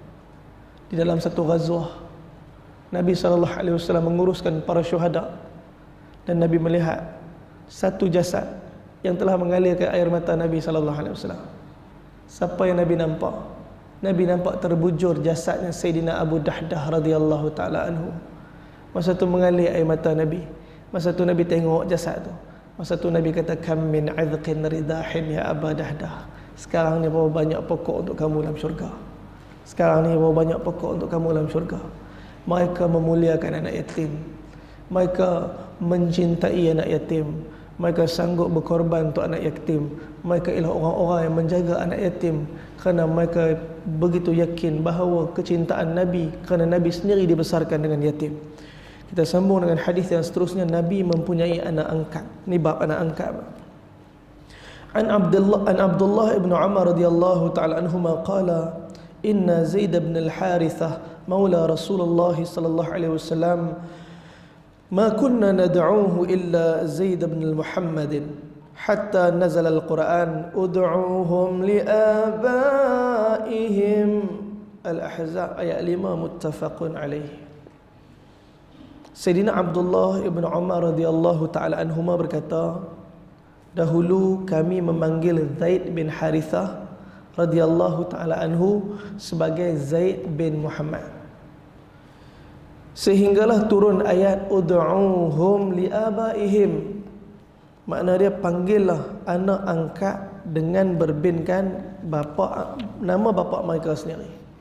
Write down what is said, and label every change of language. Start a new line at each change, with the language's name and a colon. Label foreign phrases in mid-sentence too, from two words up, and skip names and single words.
Malay: Di dalam satu ghazwah, Nabi SAW menguruskan para syuhada, dan Nabi melihat satu jasad yang telah mengalirkan air mata Nabi SAW. Siapa yang Nabi nampak? Nabi nampak terbujur jasadnya Sayyidina Abu Dahdah
Arabic: رضي الله تعالى عنه.
Malay: Masa tu mengalir air mata Nabi. Masa tu Nabi tengok jasad tu. Masa tu Nabi kata,
Arabic: كم من عذق رداح يا أبا دحداح.
Malay: Sekarang ni berapa banyak pokok untuk kamu dalam syurga. Sekarang ni berapa banyak pokok untuk kamu dalam syurga. Mereka memuliakan anak yatim. Mereka mencintai anak yatim. Mereka sanggup berkorban untuk anak yatim. Mereka ialah orang-orang yang menjaga anak yatim, kerana mereka begitu yakin bahawa kecintaan Nabi, kerana Nabi sendiri dibesarkan dengan yatim. Kita sambung dengan hadis yang seterusnya. Nabi mempunyai anak angkat. Ni bab anak angkat.
Arabic: عن عبد الله بن عمر رضي الله تعالى عنهما قال إن زيد بن الحارثة مولى رسول الله صلى الله عليه وسلم ما كنا ندعوه إلا زيد بن محمد حتى نزل القرآن ادعوهم لآبائهم. الأحزاب آية 5 متفق عليه.
Malay: Sayyidina Abdullah ibn Umar
Arabic: رضي الله تعالى عنهما
Malay: berkata, dahulu kami memanggil Zaid bin Harithah
Arabic: رضي الله تعالى عنه
Malay: sebagai Zaid bin Muhammad, sehinggalah turun ayat
Arabic: ادعوهم لآبائهم.
Malay: Makna dia, panggillah anak angkat dengan berbinkan nama bapa mereka sendiri.